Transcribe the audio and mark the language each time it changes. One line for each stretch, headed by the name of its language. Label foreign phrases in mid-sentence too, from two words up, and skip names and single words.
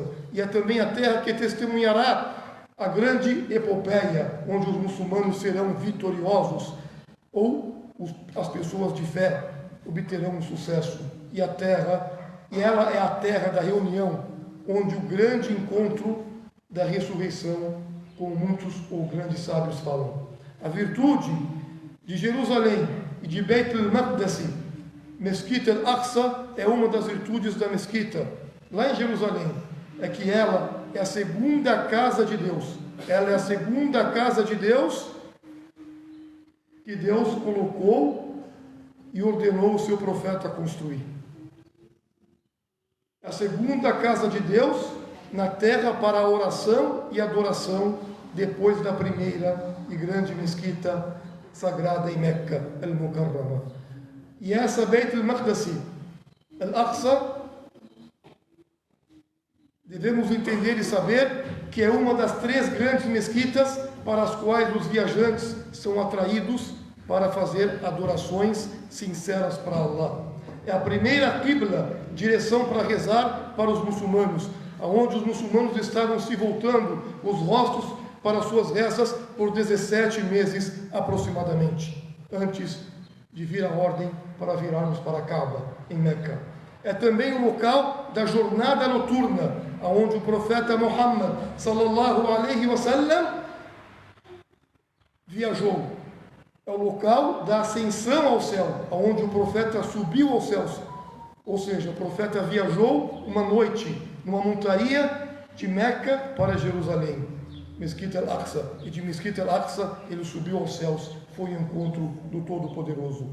Portuguese: E é também a terra que testemunhará a grande epopeia, onde os muçulmanos serão vitoriosos, ou as pessoas de fé obterão um sucesso. E ela é a terra da reunião, onde o grande encontro da ressurreição, como muitos ou grandes sábios falam. A virtude de Jerusalém e de Beit al-Maqdis, Mesquita al-Aqsa, é uma das virtudes da mesquita lá em Jerusalém, é que ela é a segunda casa de Deus. Ela é a segunda casa de Deus que Deus colocou e ordenou o seu profeta construir. A segunda casa de Deus na terra para a oração e adoração, depois da primeira e grande mesquita sagrada em Meca, al-Mukarrama. E essa Beit al-Maqdis, al-Aqsa, devemos entender e saber que é uma das 3 grandes mesquitas para as quais os viajantes são atraídos para fazer adorações sinceras para Allah. É a primeira qibla, direção para rezar para os muçulmanos, aonde os muçulmanos estavam se voltando os rostos para suas rezas por 17 meses aproximadamente, antes de vir a ordem para virarmos para Kaaba, em Meca. É também o local da jornada noturna, aonde o profeta Muhammad
Arabic: صلى الله عليه وسلم
Portuguese: viajou. É o local da ascensão ao céu, aonde o profeta subiu aos céus. Ou seja, o profeta viajou uma noite numa montaria de Meca para Jerusalém, Mesquita al-Aqsa, e de Mesquita al-Aqsa ele subiu aos céus, foi o encontro do Todo-Poderoso.